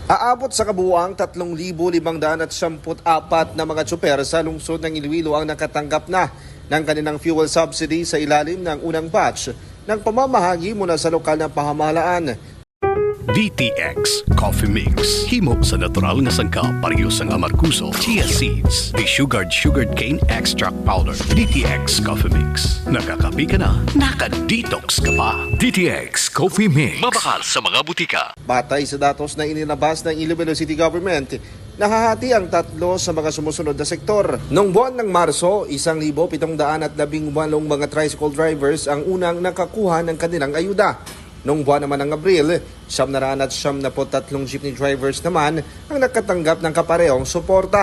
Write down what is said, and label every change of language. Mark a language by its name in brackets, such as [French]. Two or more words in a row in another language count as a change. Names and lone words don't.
[Filipino] Umaabot sa kabuuang 3,574 na mga tsuper sa lungsod ng Iloilo ang nakatanggap na ng kanilang fuel subsidy sa ilalim ng unang batch ng pamamahagi mula sa lokal na pamahalaan. [Hiligaynon] DTX Coffee Mix. Himo sa natural nga sangka pareho sang amarkuso, [English] chia seeds, sugared cane extract powder. [Hiligaynon] DTX Coffee Mix. Nakakapi ka na, naka-detox ka pa. DTX Coffee Mix. Mabakal sa mga butika. [Filipino] Batay sa datos na inilabas ng Iloilo City Government, nahahati ang tatlo sa mga sumusunod na sektor. Noong buwan ng Marso, 1,718 mga [English] tricycle drivers [Filipino] ang unang nakakuha ng kanilang ayuda. Noong buwan naman ng Abril, 773 [English] jeepney drivers [Filipino] naman ang nakatanggap ng kaparehong suporta.